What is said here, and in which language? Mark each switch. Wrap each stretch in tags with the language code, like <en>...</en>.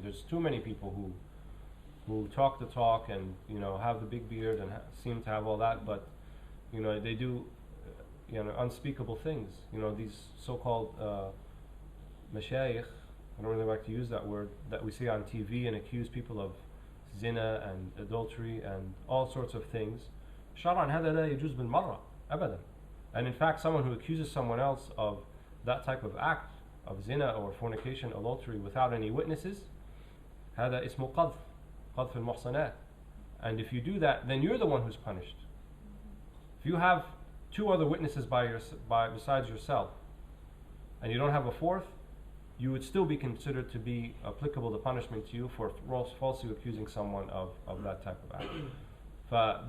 <en>There's too many people who talk the talk and have the big beard and seem to have all that, but they do unspeakable things. These so-called Shaykh, I don't really like to use that word, that we see on TV and accuse people of zina and adultery and all sorts of things.</en> <ar>شرعاً هذا لا يجوز بالمرة أبدا.</ar> <en>And in fact, someone who accuses someone else of that type of act of zina or fornication, adultery, without any witnesses,</en> <ar>هذا اسمه قذف المحصنات.</ar> <en>And if you do that, then you're the one who's punished. If you have two other witnesses besides yourself, and you don't have a fourth, you would still be considered to be applicable the punishment to you for falsely accusing someone of that type of act.</en>